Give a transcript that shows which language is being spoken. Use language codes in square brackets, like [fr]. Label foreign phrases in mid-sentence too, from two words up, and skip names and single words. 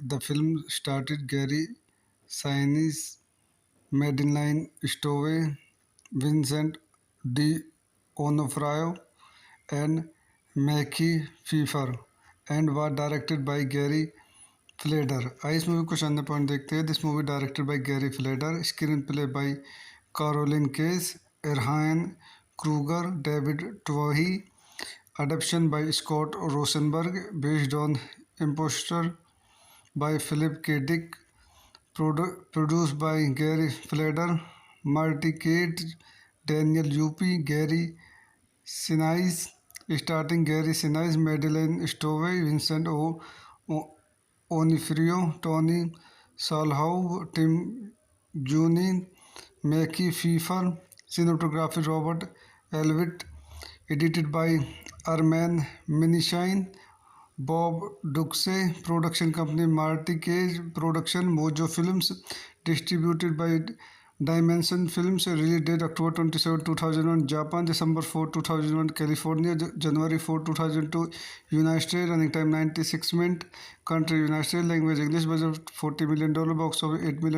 [en] the film starred गैरी साइनिस, मेडिलाइन स्टोवे, विंसेंट डी ओनोफ्रायो and Mackie Pfeiffer and was directed by Gary Fleder। [hi] आइए इस मूवी को शानदार पॉइंट देखते हैं। [en] this movie directed by गैरी फ्लेडर, screenplay by कैरोलिन केस, एरहान क्रूगर, डेविड ट्वही, adaptation by स्कॉट रोसेनबर्ग, based on Impostor by फिलिप के डिक, produced by गैरी फ्लेडर, मार्टी केट, डैनियल यूपी, गैरी सिनाइस, स्टार्टिंग गैरी सिनाइस, मेडेलाइन स्टोवे, विंसेंट ओनिफ्रियो, टोनी साल्हाउ, टिम जूनी, मैकी फीफर, सिनेमेटोग्राफी रॉबर्ट एल्विट, edited by अरमैन मिनीशाइन, बॉब डुक्से, production company मार्टी केज प्रोडक्शन, मोजो फिल्म्स, distributed by डायमेंशन फिल्म्स, release date October 27, 2001, जापान, December 4, 2001, कैलिफोर्निया, January 4, 2002, यूनाइटेड स्टेट्स, running time 96 minutes, कंट्री यूनाइटेड स्टेट्स, language English, बजट $40 million, box office $8 million।